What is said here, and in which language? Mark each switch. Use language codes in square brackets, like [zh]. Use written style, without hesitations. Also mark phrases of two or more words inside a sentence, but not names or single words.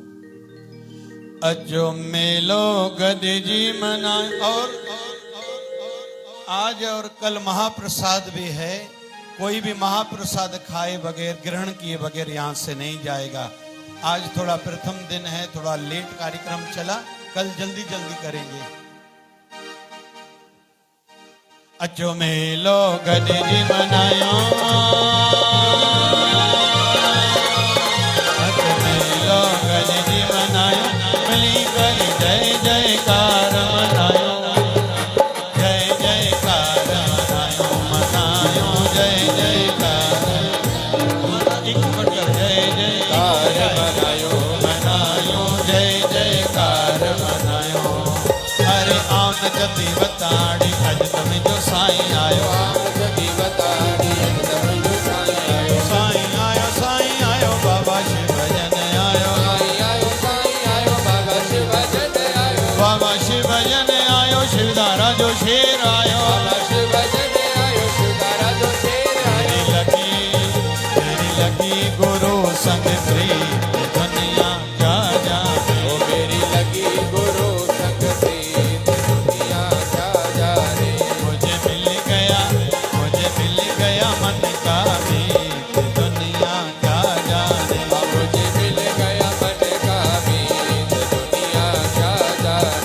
[sd] अजो मेलो गदे जी मनाए, [hi] और आज और कल महाप्रसाद भी है। कोई भी महाप्रसाद खाए बगैर, ग्रहण किए बगैर यहां से नहीं जाएगा। आज थोड़ा प्रथम दिन है, थोड़ा लेट कार्यक्रम चला, कल जल्दी जल्दी करेंगे। [sd] अचो मेलो गॾिजी मनायो, अचो मेलो गॾिजी मनायो, मिली करे जय जयकार मनायो, जय जयकार मनायो, मनायो जय जयकार, एक मिनट जय जयकार मनायो, मनायो जय जयकार मनायो। अरे आओ नचंदी वताड़ी अज तुम जो साईं आयो, नचंदी वताड़ी अज तुम जो साईं आयो, साईं आयो, साईं आयो, बाबा शिव भजन आयो, साईं आयो, साईं आयो, बाबा शिव भजन आयो, बाबा शिव भजन आयो, शिवधारा जो शेर आयो, बाबा शिव भजन आयो, शिवधारा जो शेर आयो। [hi] तेरी लगी गुरु संग प्रीत दुनिया क्या जाने, ओ मेरी लगी गुरु संग प्रीत दुनिया क्या जाने, मुझे मिल गया मन का मीत दुनिया क्या जाने, मुझे मिल गया मन का मीत दुनिया क्या जाने।